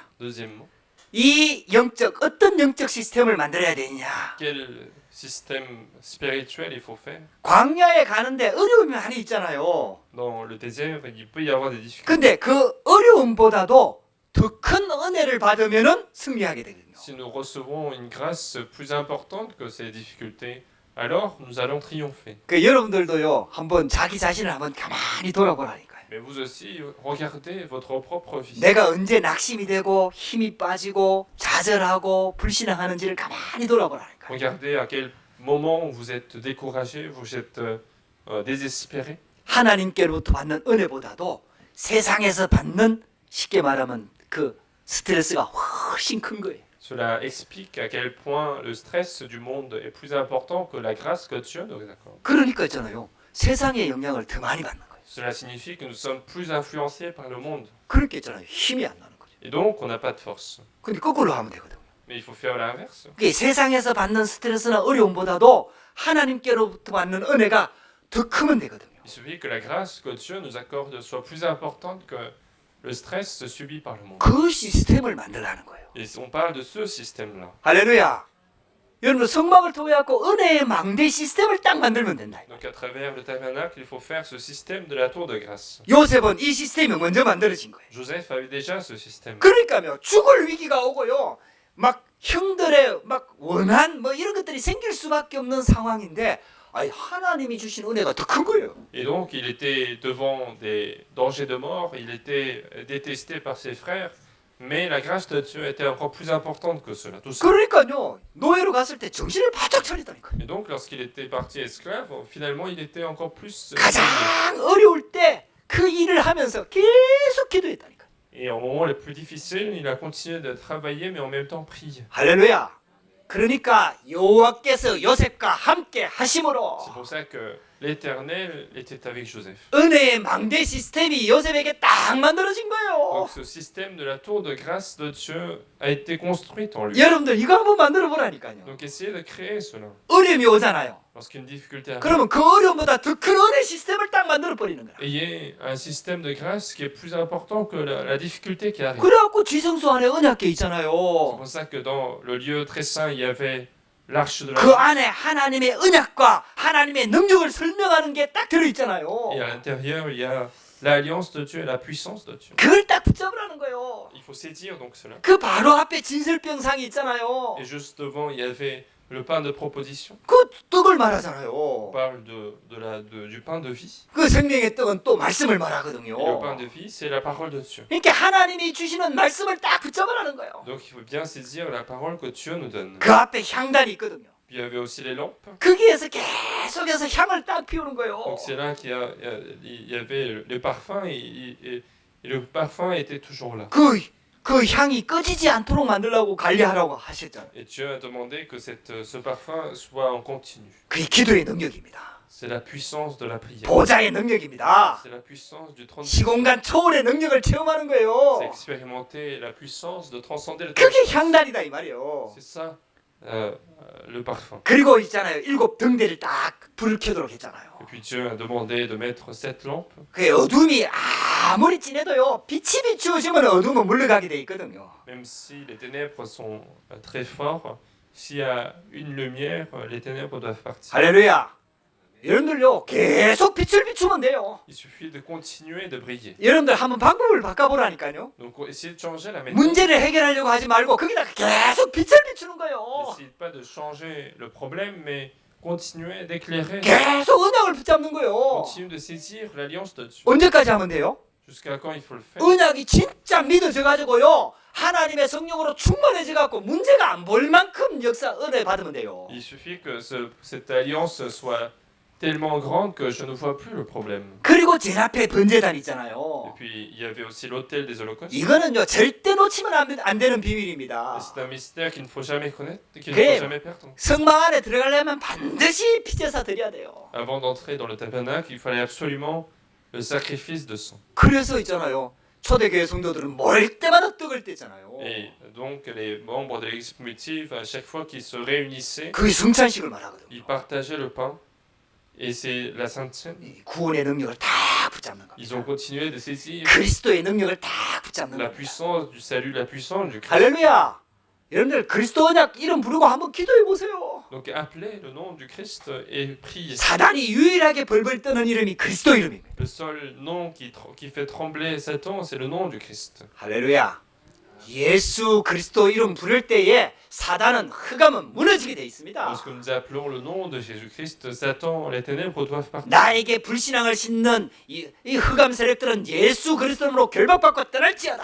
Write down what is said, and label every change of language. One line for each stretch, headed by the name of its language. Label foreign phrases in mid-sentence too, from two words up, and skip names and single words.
French: Deuxièmement,
Korean: 이 어떤 영적 시스템을 만들어야 되느냐.
French: quel système spirituel il faut faire?
Korean: 광야에 가는데 어려움이 많이 있잖아요.
French: Dans le désert, il peut y avoir des difficultés.
Korean: 근데 그 어려움보다도 더 큰 은혜를 받으면은 승리하게 되거든요.
French: Si nous recevons une grâce plus importante que ces difficultés, alors nous allons triompher.
Korean: 그 여러분들도요. 한번 자기 자신을 한번 가만히 돌아보라니까요.
French: Mais vous aussi, regardez votre propre vie.
Korean: 내가 언제 낙심이 되고 힘이 빠지고 좌절하고 불신앙하는지를 가만히 돌아보라니까요.
French: Regardez à quel moment vous êtes découragé, vous êtes désespéré.
Korean: 하나님께로부터 받는 은혜보다도 세상에서 받는 쉽게 말하면 그 스트레스가 훨씬 큰 거예요.
French: Cela explique à quel point le stress du monde est plus important que la grâce que Dieu nous accorde.
Korean: 그러니까 있잖아요. 세상의 영향을 더 많이 받는 거예요.
French: Cela signifie que nous sommes plus influencés par le monde.
Korean: 그러니까 있잖아요. 힘이 안 나는 거죠.
French: Et donc, on n'a pas de force.
Korean: 근데 거꾸로 하면 되거든요.
French: Mais il faut faire l'inverse.
Korean: 그게 세상에서 받는 스트레스나 어려움보다도 하나님께로부터 받는 은혜가 더 크면 되거든요.
French: Il suffit que la grâce que Dieu nous accorde soit plus importante que le stress subi par le monde.
Korean: 그 시스템을 만들라는 거예요.
French: Et on parle de ce système-là.
Korean: 할렐루야. 여러분 성막을 통해 갖고 은혜의 망대 시스템을 딱 만들면 된다.
French: Donc à travers le tabernacle, il faut faire ce système de la tour de grâce.
Korean: 요셉은 이 시스템이 먼저 만들어진 거예요.
French: Joseph avait déjà ce système.
Korean: 그러니까요. 죽을 위기가 오고요. 막 형들의 막 원한 뭐 이런 것들이 생길 수밖에 없는 상황인데 아니 하나님이 주신 은혜가 더 큰 거예요.
French: Et donc il était devant des dangers de mort, il était détesté par ses frères, mais la grâce de Dieu était encore plus importante que cela. Tout ça.
Korean: 그러니까요. 노예로 갔을 때 정신을 바짝 차리다니까요.
French: Et donc lorsqu'il était parti esclave, finalement il était encore plus
Korean: 가장 어려울 때 그 일을 하면서 계속 계속 기도했다니까.
French: Et en moment les plus difficiles, il a continué de travailler, mais en même temps prier.
Korean: 할렐루야. 그러니까 여호와께서 요셉과 함께
French: C'est
Korean: 하심으로
French: pour ça que l'Éternel était avec Joseph.
Korean: 은혜의 망대 시스템이 요셉에게 딱 만들어진 거예요.
French: Donc ce système de la tour de grâce de Dieu a été construit en lui.
Korean: 여러분들 이거 한번 만들어 보라니까요.
French: Donc essayez de créer cela.
Korean: 어려움이 오잖아요.
French: Lorsqu'une difficulté arrive,
Korean: 그러면 그 어려움보다 더 큰 은혜 시스템을 딱 만들어 버리는 거야.
French: ayez un système de grâce qui est plus important que la difficulté qui arrive.
Korean: 그래갖고 지성소 안에 언약궤
French: C'est
Korean: 있잖아요.
French: pour ça que dans le lieu très saint, il y avait l'arche de la
Korean: 그
French: loi.
Korean: 안에 하나님의 언약과 하나님의 능력을 설명하는 게 딱 들어 있잖아요.
French: Et à l'intérieur, il y a l'alliance de Dieu et la puissance de Dieu.
Korean: 그걸 딱 붙잡으라는 거예요.
French: Il faut saisir donc cela.
Korean: 그 바로 앞에 진설병상이 있잖아요.
French: Et juste devant, il y avait le pain de proposition.
Korean: 그 떡을
French: On
Korean: 말하잖아요.
French: parle du pain de vie.
Korean: 그 생명의 떡은 또 말씀을
French: Et le pain
Korean: 말하거든요.
French: de vie, c'est la parole de Dieu.
Korean: 그러니까 하나님이 주시는 말씀을 딱 붙잡으라는 거예요.
French: Donc il faut bien saisir la parole que Dieu nous donne.
Korean: 그 앞에 향단이 있거든요.
French: Puis il y avait aussi les lampes.
Korean: 거기에서 계속해서 향을 딱 피우는 거예요.
French: Donc c'est là qu'il y avait le parfum et le parfum était toujours là.
Korean: 그 향이 꺼지지 않도록 만들라고 관리하라고 하셨잖아요.
French: Et Dieu a demandé que ce parfum soit en continu.
Korean: 그게 기도의 능력입니다.
French: C'est la puissance de la prière.
Korean: 보좌의 능력입니다.
French: C'est la puissance du trône.
Korean: 시공간 초월의 능력을 체험하는
French: C'est
Korean: 거예요.
French: expérimenter la puissance de transcender le temps.
Korean: 그게 향단이다 이 말이에요.
French: C'est ça le parfum.
Korean: 그리고 있잖아요. 7 등대를 딱 불을 켜도록 했잖아요.
French: Et puis Dieu a demandé de mettre 7 lampes.
Korean: 그 어둠이 아무리 진해도요. 빛이 비추어지면 어둠은 물러가게 돼 있거든요.
French: Même si les ténèbres sont très forts, s'il y a une lumière, les ténèbres doivent partir.
Korean: 할렐루야. 여러분들요. 계속 빛을 비추면 돼요.
French: Il suffit de continuer de briller.
Korean: 여러분들 한번 방법을 바꿔보라니까요.
French: Donc essayez de changer la méthode.
Korean: 문제를 해결하려고 하지 말고 거기다 계속 빛을 비추는 거예요.
French: N'essayez pas de changer le problème, mais continuez d'éclairer.
Korean: 계속 언약을 붙잡는 거예요.
French: Continuez de saisir l'alliance de Dieu.
Korean: 언제까지 하면 돼요?
French: Jusqu'à quand il faut le faire?
Korean: 언약이 진짜 믿어져 가지고요. 하나님의 성령으로 충만해져 갖고 문제가 안 볼 만큼 역사 은혜 받으면 돼요.
French: Il suffit que cette alliance soit tellement grande que je ne vois plus le problème.
Korean: 그리고 제일 앞에 번제단
French: Et
Korean: 있잖아요.
French: puis il y avait aussi l'autel des holocaustes.
Korean: 이거는요 절대 놓치면 안 되는
French: Et
Korean: 비밀입니다.
French: c'est un mystère qu'il ne faut jamais connaître, qu'il ne
Korean: 그래요.
French: faut jamais perdre.
Korean: 성막 안에 들어가려면 반드시 피제사 드려야 돼요.
French: Avant d'entrer dans le tabernacle, il fallait absolument le sacrifice de sang.
Korean: 그래서 있잖아요. 초대교회 성도들은 모일 때마다 떡을 떼잖아요.
French: Et donc les membres de l'église primitive, à chaque fois qu'ils se réunissaient,
Korean: 그게 성찬식을 말하거든요.
French: ils partageaient le pain. Et c'est la Sainte Seine.
Korean: 이 구원의 능력을 다 붙잡는
French: Ils ont
Korean: 겁니다.
French: continué de saisir
Korean: 그리스도의 능력을 다 붙잡는
French: la
Korean: 겁니다.
French: puissance du salut, la puissance du Christ.
Korean: 할렐루야. 여러분들 그리스도 언약 이름 부르고 한번 기도해 보세요.
French: Donc appelez le nom du Christ et priez.
Korean: 사단이 유일하게 벌벌 떠는 이름이 그리스도 이름입니다.
French: Le seul nom qui fait trembler Satan, c'est le nom du Christ.
Korean: 할렐루야. 예수 그리스도 이름 부를 때에 사단은 흑암은 무너지게 돼 있습니다.
French: Lorsque nous appelons le nom de Jésus-Christ, Satan, les ténèbres doivent partir.
Korean: 나에게 불신앙을 싣는 이 흑암 세력들은 예수 그리스도로 결박받고 떠날지어다.